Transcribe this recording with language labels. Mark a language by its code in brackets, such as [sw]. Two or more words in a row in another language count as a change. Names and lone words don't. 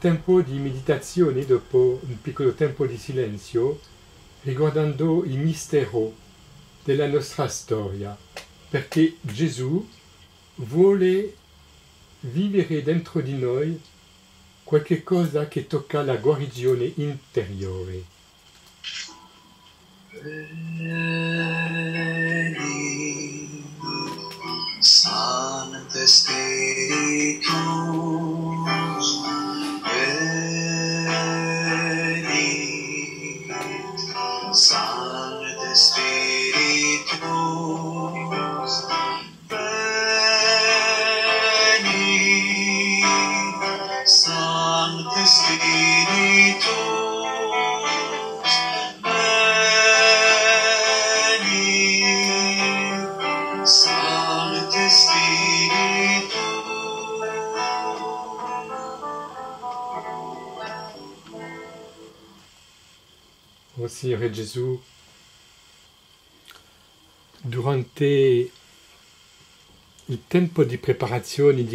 [it] tempo di meditazione dopo un piccolo tempo di silenzio, riguardando il mistero della nostra storia, perché Gesù vuole vivere dentro di noi qualche cosa che tocca la guarigione interiore. [la] Veni, Sancte Spiritus, veni, Sancte Spiritus, veni, Sancte Spiritus, veni, Sancte Spiritus. [it] Oh Signore Gesù, durante il tempo di preparazione di